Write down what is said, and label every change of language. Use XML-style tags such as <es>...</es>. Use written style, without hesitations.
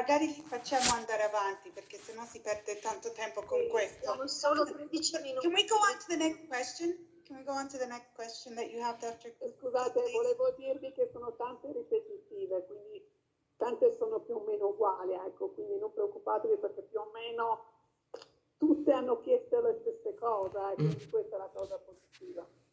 <it>Magari facciamo andare avanti, perché sennò si perde tanto tempo con questo. Siamo solo 13 minuti.</it> <en>Can we go on to the next question? Can we go on to the next question that you have, Dr.</en> <it>Scusate, volevo dirvi che sono tante ripetitive, quindi tante sono più o meno uguali, ecco, quindi non preoccupatevi perché più o meno tutte hanno chiesto le stesse cose, quindi questa è la cosa positiva.</it>